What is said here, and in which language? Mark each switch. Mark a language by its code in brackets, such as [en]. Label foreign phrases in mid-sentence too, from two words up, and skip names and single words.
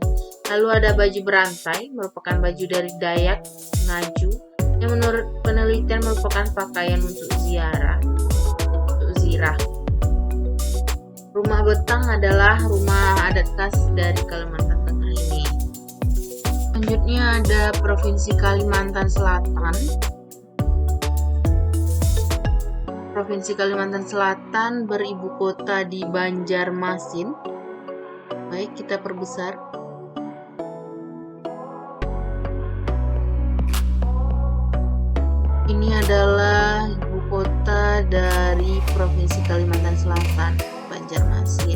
[id] Lalu ada baju berantai, merupakan baju dari Dayak Ngaju, yang menurut penelitian merupakan pakaian untuk zirah. Rumah betang adalah rumah adat khas dari Kalimantan Tengah ini. Selanjutnya ada Provinsi Kalimantan Selatan. Provinsi Kalimantan Selatan beribu kota di Banjarmasin. Baik, kita perbesar. Ini adalah ibu kota dari Provinsi Kalimantan Selatan, Banjarmasin.